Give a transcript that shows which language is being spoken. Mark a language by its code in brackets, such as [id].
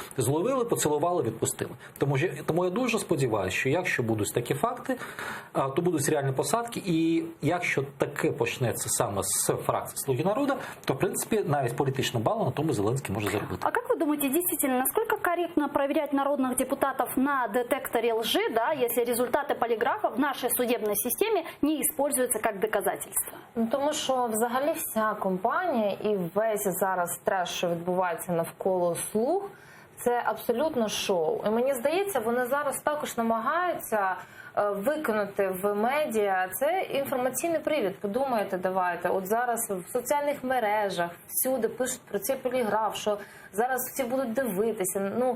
[uk] Зловили, поцілували, відпустили. Тому я дуже сподіваюся, що якщо будуть такі факти, то будуть реальні посадки, і якщо таке почнеться саме з фракції «Слуги народу», то, в принципі, навіть політичну балу на тому Зеленський може заробити. [ru] А как вы думаете, действительно, насколько корректно проверять народных депутатов на детекторе лжи, да, если результаты полиграфа в нашей судебной системе не используются как доказательство? [uk] Ну, тому що взагалі вся компанія і весь зараз треш, що відбувається навколо «Слуг», це абсолютно шоу. І мені здається, вони зараз також намагаються виконати в медіа. Це інформаційний привід. Подумайте, давайте. От зараз в соціальних мережах всюди пишуть про цей поліграф, що зараз всі будуть дивитися.